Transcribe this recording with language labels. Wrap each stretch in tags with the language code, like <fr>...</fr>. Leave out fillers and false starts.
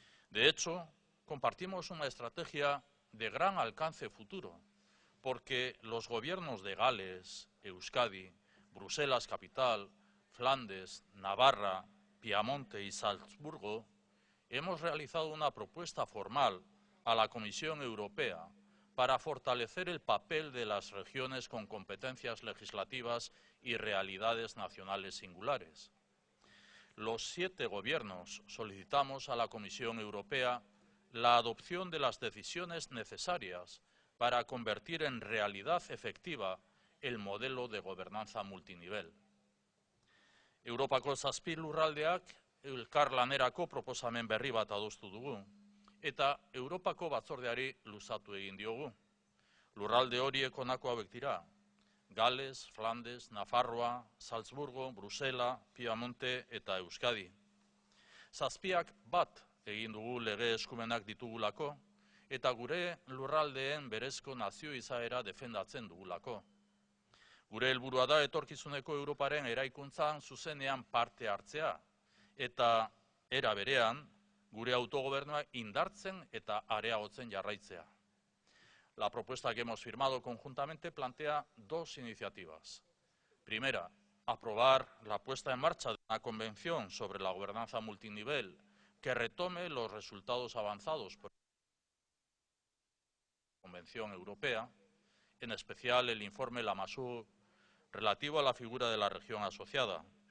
<es>De hecho, compartimos una estrategia de gran alcance futuro, porque los gobiernos de Gales, Euskadi, Bruselas capital, Flandes, Navarra, Piamonte y Salzburgo hemos realizado una propuesta formal a la Comisión Europea para fortalecer el papel de las regiones con competencias legislativas y realidades nacionales singulares. Los 7 gobiernos solicitamos a la Comisión Europea la adopción de las decisiones necesarias para convertir en realidad efectiva el modelo de gobernanza multinivel.</es> <eu>Europako 7 lurraldeak elkarlanerako proposamen berri bat adostu dugu, eta Europako batzordeari luzatu egin diogu. Lurralde horiek honako hauek dira: Gales, Flandes, Nafarroa, Salzburgo, Brusela, Piamonte eta Euskadi. 7ak bat egin dugu lege eskumenak ditugulako, eta gure lurraldeen berezko nazio izaera defendatzen dugulako. Gure helburua da etorkizuneko Europaren eraikuntzan zuzenean parte hartzea, eta era berean gure autogobernua indartzen eta areagotzen jarraitzea.</eu> <es>La propuesta que hemos firmado conjuntamente plantea 2 iniciativas. Primera, aprobar la puesta en marcha de una convención sobre la gobernanza multinivel que retome los resultados avanzados por la Convención Europea, en especial el informe Lamassoure relativo a la figura de la región asociada.</es>